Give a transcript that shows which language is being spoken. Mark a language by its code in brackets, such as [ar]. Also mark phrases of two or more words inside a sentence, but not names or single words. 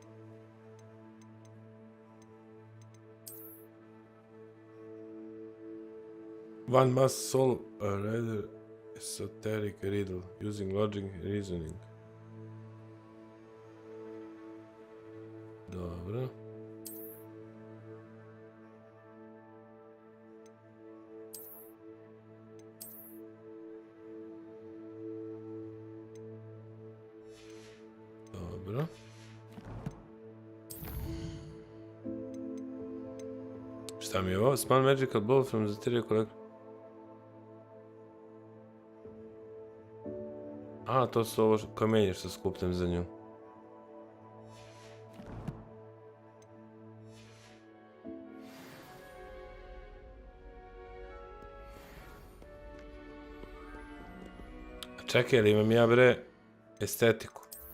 [en] One must solve a rather esoteric riddle using logic and reasoning. [sr] Dobro. Dobro. Šta mi je ovo? [en] Small magical ball from the theory collector. [sr] A, to su ovo kamenje što skupljam za nju. Čekaj, ali imam ja bre estetiku.